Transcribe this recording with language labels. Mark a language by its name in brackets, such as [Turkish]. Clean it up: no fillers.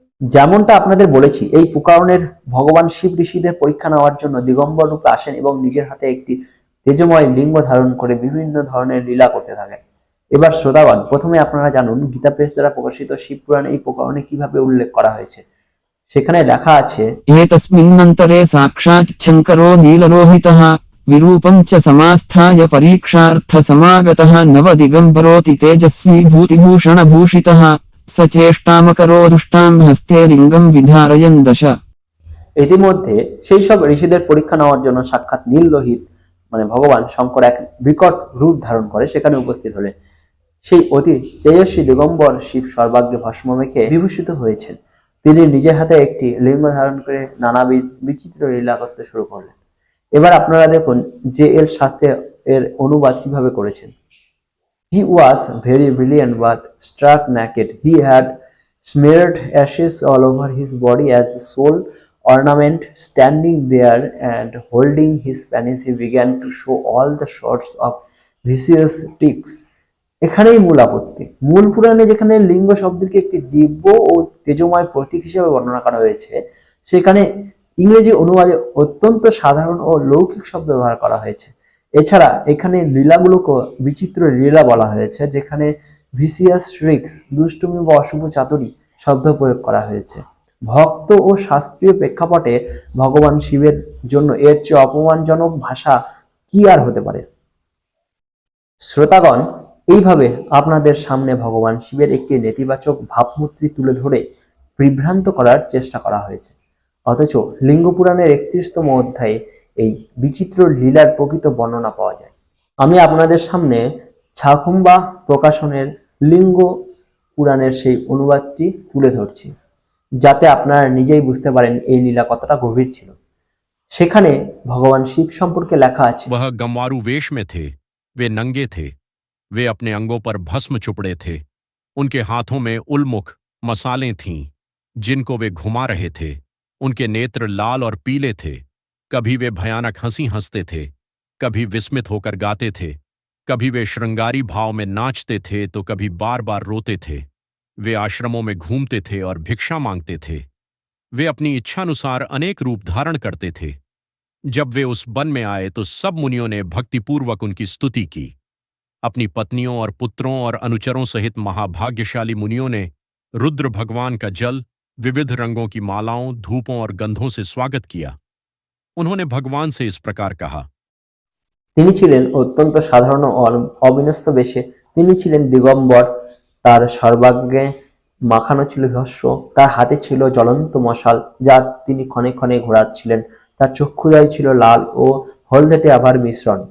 [Bangla] যেমনটা আপনাদের বলেছি, এই প্রকারণের ভগবান শিব ঋষিদের পরীক্ষা নেওয়ার জন্য দিগম্বর রূপে আসেন এবং নিজের হাতে একটি তেজময় লিঙ্গ ধারণ করে বিভিন্ন ধরনের লীলা করতে থাকেন। এবার শ্রোতাগণ, প্রথমে আপনারা জানুন গীতা প্রেস দ্বারা প্রকাশিত শিব পুরাণে এই প্রকরণে কিভাবে উল্লেখ করা হয়েছে। সেখানে লেখা আছে, [Sanskrit] एतस्मिन्नन्तरे साक्षात् शङ्करो नीललोहितः विरूपं च समास्थाय परीक्षार्थसमागतः नवदिगम्बरोऽति तेजस्वी भूतिभूषणभूषितः स चेष्टामकरो दुष्टां हस्ते लिङ्गं विधारयन् दश। [Bangla] ইতিমধ্যে সেই সব ঋষিদের পরীক্ষা নেওয়ার জন্য সাক্ষাৎ নীল লোহিত মানে ভগবান শঙ্কর এক বিকট রূপ ধারণ করে সেখানে উপস্থিত হলেন। সেই অতি তেজস্বী দিগম্বর শিব সর্বাগ্রে ভস্ম মেখে বিভূষিত হয়েছেন। তিনি নিজের হাতে একটি লিঙ্গ ধারণ করে নানাবিধ বিচিত্র লীলা করতে শুরু করলেন। এবার আপনারা দেখুন জে.এল. শাস্ত্রী এর অনুবাদ কিভাবে করেছেন। [English] He was very brilliant but struck naked. He had smeared ashes all over his body as the sole ornament. Standing there and holding his penis, he began to show all the sorts of vicious tricks. [Bangla] এখানেই মূল আপত্তি। মূল পুরাণে যেখানে লিঙ্গ শব্দকে একটি দিব্য ও তেজময় প্রতীক হিসেবে বর্ণনা করা হয়েছে, সেখানে ইংরেজি অনুবাদে অত্যন্ত সাধারণ ও লৌকিক শব্দ ব্যবহার করা হয়েছে। এছাড়া এখানে লীলাগুলোকে বিচিত্র লীলা বলা হয়েছে, যেখানে ভিসিয়াস ট্রিক্স, দুষ্টুমি বা অশুভ চাতুরী শব্দ প্রয়োগ করা হয়েছে। ভক্ত ও শাস্ত্রীয় প্রেক্ষাপটে ভগবান শিবের জন্য এর চেয়ে অপমানজনক ভাষা কি আর হতে পারে। শ্রোতাগণ, এইভাবে আপনাদের সামনে ভগবান শিবের একটি নেতিবাচক ভাবমূর্তি তুলে ধরে বিভ্রান্ত করার চেষ্টা করা হয়েছে। অথচ লিঙ্গ পুরাণের 31তম অধ্যায়ে এই বিচিত্র লীলার প্রকৃত বর্ণনা পাওয়া যায়। আমি আপনাদের সামনে ছাখুম্বা প্রকাশনের লিঙ্গ পুরাণের সেই অনুবাদটি তুলে ধরছি, যাতে আপনারা নিজেই বুঝতে পারেন এই লীলা কতটা গভীর ছিল। সেখানে ভগবান শিব সম্পর্কে লেখা আছে, [Hindi] वह गंवारू वेश में थे, वे नंगे थे, वे अपने अंगों पर भस्म चुपड़े थे, उनके हाथों में उल्मुख मसालें थीं जिनको वे घुमा रहे थे। उनके नेत्र लाल और पीले थे। कभी वे भयानक हंसी हंसते थे, कभी विस्मित होकर गाते थे, कभी वे श्रृंगारी भाव में नाचते थे तो कभी बार बार रोते थे। वे आश्रमों में घूमते थे और भिक्षा मांगते थे। वे अपनी इच्छानुसार अनेक रूप धारण करते थे। जब वे उस वन में आए तो सब मुनियों ने भक्तिपूर्वक उनकी स्तुति की। अपनी पत्नियों और पुत्रों और अनुचरों सहित महाभाग्यशाली मुनियों ने रुद्र भगवान का जल, विविध रंगों की मालाओं, धूपों और गंधों से स्वागत किया। उन्होंने भगवान से इस प्रकार कहा, [Bangla] তিনি ছিলেন অত্যন্ত সাধারণ ও অবিন্যস্ত বেশে। তিনি ছিলেন দিগম্বর, তার সর্বাগ্রে মাখানো ছিল ভস্য, তার হাতে ছিল জ্বলন্ত মশাল যা তিনি ক্ষণে ক্ষণে ঘোরাচ্ছিলেন। তার চক্ষুদ্বয় ছিল লাল ও হলদেটে আভার মিশ্রণ।